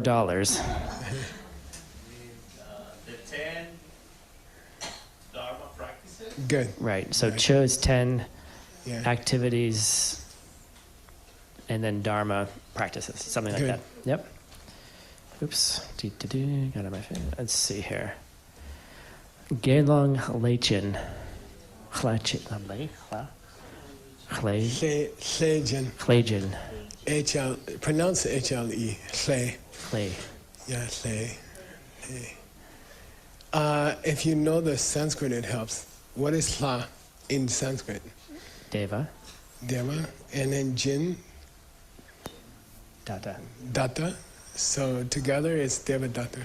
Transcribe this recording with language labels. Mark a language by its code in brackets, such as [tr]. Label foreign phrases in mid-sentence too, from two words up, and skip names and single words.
[en] The 10 Dharma practices. Good. Right. So Right. chu is 10 Yeah. activities, and then Dharma practices, something like Good. that. Yep. Oops. Got it my face. Let's see here. Gelong Leichin. Hlejin. HL, pronounce HLE. Hle. Clay. Yeah, hle. If you know the Sanskrit, it helps. What is hla in Sanskrit? Deva. Deva. And then jin, Data. datta. So together it's Deva datta.